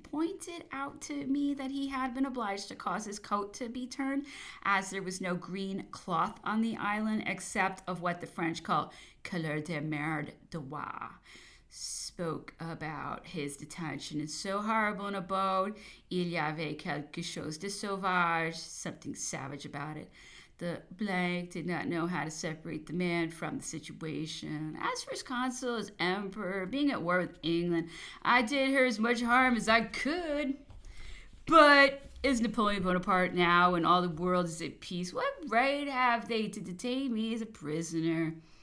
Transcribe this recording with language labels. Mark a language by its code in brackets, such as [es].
[en] Pointed out to me that he had been obliged to cause his coat to be turned, as there was no green cloth on the island except of what the French call [fr] couleur de mer de roi. [en] Spoke about his detention in so horrible an abode. [fr] Il y avait quelque chose de sauvage, [en] something savage about it. The blank did not know how to separate the man from the situation. As for his consul, as emperor, being at war with England, I did her as much harm as I could. But Is Napoleon Bonaparte now when all the world is at peace? What right have they to detain me as a prisoner?